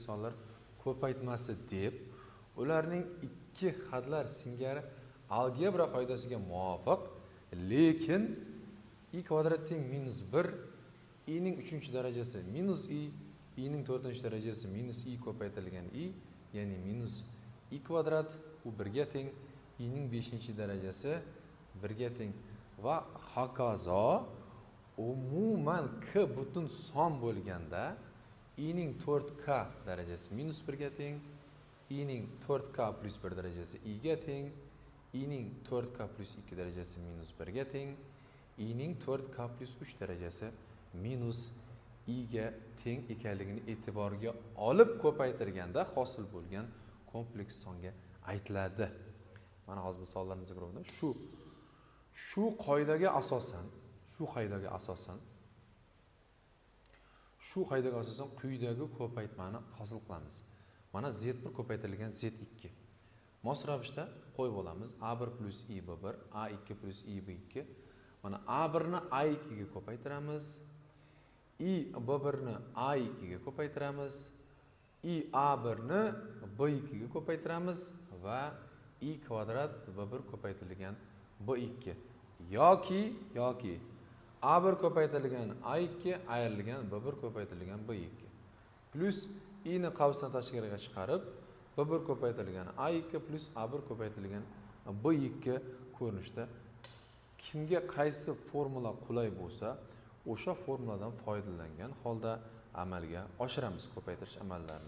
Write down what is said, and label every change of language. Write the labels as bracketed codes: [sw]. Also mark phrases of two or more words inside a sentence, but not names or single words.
[uz] sonlar ko'paytmasi deb, ularning ikki xatlar singari algebra qoidasiga muvofiq, lekin i kvadrat teng minus 1, i ning 3-chi darajasi minus i ning 4-chi darajasi minus i ko'paytirilgan i, ya'ni minus i kvadrat, u 1 ga teng, i ning 5-chi darajasi 1 ga teng va hokazo. Umuman k butun son bo'lganda i ning 4k darajasi minus 1 ga teng, i ning 4k plus 1 darajasi i ga teng, i ning 4k plus 2 darajasi minus 1 ga teng, i ning 4k plus 3 darajasi minus i ga teng ekanligini e'tiborga olib ko'paytirganda hosil bo'lgan kompleks songa aytiladi. Mana hozir misollarimizga ko'rdim. Shu qoidaga asosan quyidagi ko'paytmani hosil qilamiz. Mana z1 ko'paytirilgan z2. Mos ravishda qo'yib olamiz. a1 plus i b1, a2 plus i b2. Mana a1 ni a2 ga ko'paytiramiz. I b1 ni a2 ga ko'paytiramiz. I a1 ni b2 ga ko'paytiramiz va i kvadrat b1 ko'paytirilgan b2 yoki a1 ko'paytirilgan a2 ayrilgan b1 ko'paytirilgan b2 plus i ni qavsdan tashqariga chiqarib b1 ko'paytirilgan a2 plus a1 ko'paytirilgan b2 ko'rinishda kimga qaysi formula qulay bo'lsa o'sha formuladan foydalangan holda amalga oshiramiz ko'paytirish amallarini.